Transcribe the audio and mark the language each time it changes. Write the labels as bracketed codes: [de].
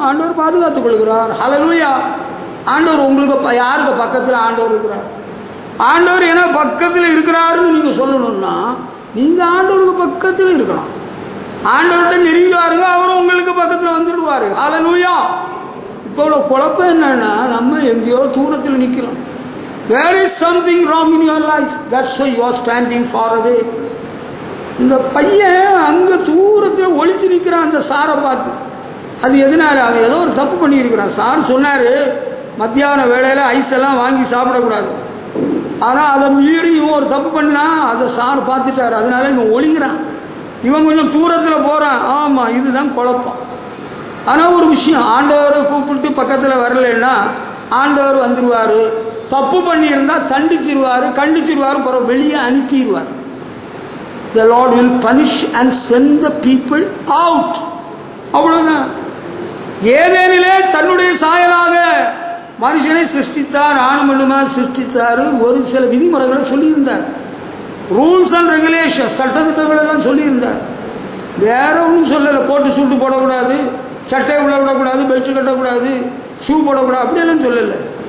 [ta] ஆண்டவர் பாதுகாத்துக் கொள்கிறார். ஹல்லேலூயா. ஆண்டவர் உங்களுக்கு யாருக்கு பக்கத்தில் ஆண்டவர் இருக்கிறார்? ஆண்டவர் ஏன்னா பக்கத்தில் இருக்கிறாருன்னு நீங்க சொல்லணும்னா நீங்க ஆண்டவருக்கு பக்கத்தில் இருக்கணும். ஆண்டவர்கிட்ட நெருங்கிவாருங்க, அவரும் உங்களுக்கு பக்கத்தில் வந்துடுவாரு. ஹல்லேலூயா. இப்போ உள்ள குழப்பம் என்னன்னா, நம்ம எங்கேயோ தூரத்தில் நிற்கிறோம். [en] There is something wrong in your life. That's why you are standing far away. [ta] இந்த பையன் அங்க தூரத்தில் ஒளிச்சு நிற்கிறான் அந்த சாரை பார்த்து. அது எதனால? அவன் ஏதோ ஒரு தப்பு பண்ணியிருக்கிறான். சார் சொன்னாரு, மத்தியான வேளையில ஐஸ் எல்லாம் வாங்கி சாப்பிடக்கூடாது. ஆனால் அதை மீறி இவன் ஒரு தப்பு பண்ணினா அதை சார் பார்த்துட்டாரு. அதனால இவன் ஒளிகிறான். இவன் கொஞ்சம் தூரத்தில் போகிறான். ஆமாம், இதுதான் குழப்பம். ஆனால் ஒரு விஷயம், ஆண்டவரை கூப்பிட்டு பக்கத்தில் வரலைன்னா ஆண்டவர் வந்துடுவார். தப்பு பண்ணியிருந்தால் தண்டிச்சிருவார், கண்டிச்சிருவார், பிறகு வெளியே அனுப்பிடுவார். [en] The Lord will punish and send the people out. [ta] அவ்வளவுதான். ஏதேனிலே தன்னுடைய சாயலாக மனுஷனை சிருஷ்டித்தார், ஆணுமண்ணுமா சிருஷ்டித்தார். ஒரு சில விதிமுறைகளை சொல்லியிருந்தார், [en] rules and regulation, [ta] சட்டத்திட்டங்கள் எல்லாம் சொல்லியிருந்தார். வேற ஒன்றும் சொல்லலை. கோட்டு சூட்டு போடக்கூடாது, சட்டை உள்ள விடக்கூடாது, பெல்ட் கட்டக்கூடாது, ஷூ போடக்கூடாது, அப்படியெல்லாம் சொல்லலை.